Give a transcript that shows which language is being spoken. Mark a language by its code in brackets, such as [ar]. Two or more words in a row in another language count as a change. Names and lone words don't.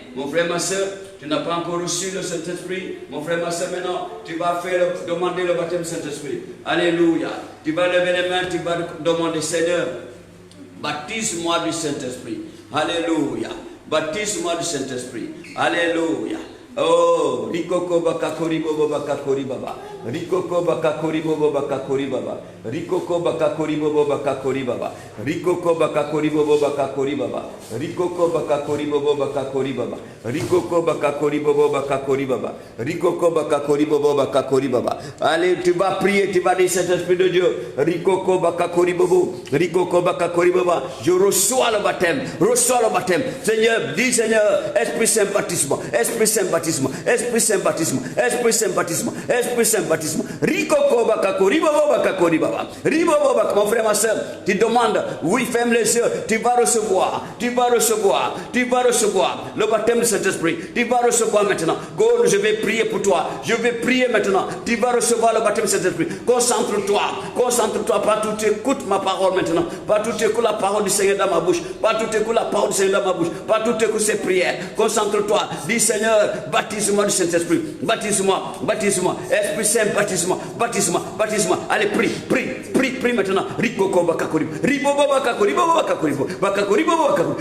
[fr] Mon frère, ma soeur, tu n'as pas encore reçu le Saint-Esprit. Mon frère, ma soeur, maintenant, tu vas demander le baptême du Saint-Esprit. Alléluia. Tu vas lever les mains, tu vas demander, Seigneur, baptise-moi du Saint-Esprit. Alléluia. Baptise-moi du Saint-Esprit. Alléluia. Oh, Rikoko bakakori bobo bakakori baba. Rikoko bakakori bobo bakakori baba. Rikoko bakakori bobo bakakori baba. Rikoko bakakori bobo bakakori baba. Rikoko bakakori bobo bakakori baba. Rikoko bakakori bobo bakakori baba. Rikoko bakakori bobo bakakori baba. Allez, tu vas prier, tu vas dire Saint-Esprit de Dieu. Rikoko bakakori bobo. Rikoko bakakori baba. Je reçois le baptême. Reçois le baptême. Seigneur, dis Seigneur, Esprit Saint baptisme. Esprit Saint baptisme. Esprit Saint baptisme, Esprit Saint baptisme, Esprit Saint baptisme. Rikoko bakakori baba bakakori baba. Ribobo bak, mon frère, ma soeur, tu demandes, oui, ferme les yeux, tu vas recevoir le baptême de Saint-Esprit. Tu vas recevoir maintenant. Go, je vais prier pour toi. Je vais prier maintenant. Tu vas recevoir le baptême de Saint-Esprit. Concentre-toi, partout tu écoutes ma parole maintenant. Partout tu écoutes la parole du Seigneur dans ma bouche. Partout tu écoutes la parole du Seigneur dans ma bouche. Partout tu écoutes ses prières. Concentre-toi. Dis Seigneur, baptise-moi du Saint-Esprit. Baptise-moi. Esprit Saint, baptise-moi. Allez, prie maintenant. Rikoko bakakori. Ribobo bakakori. Bakakori bobo bakakori.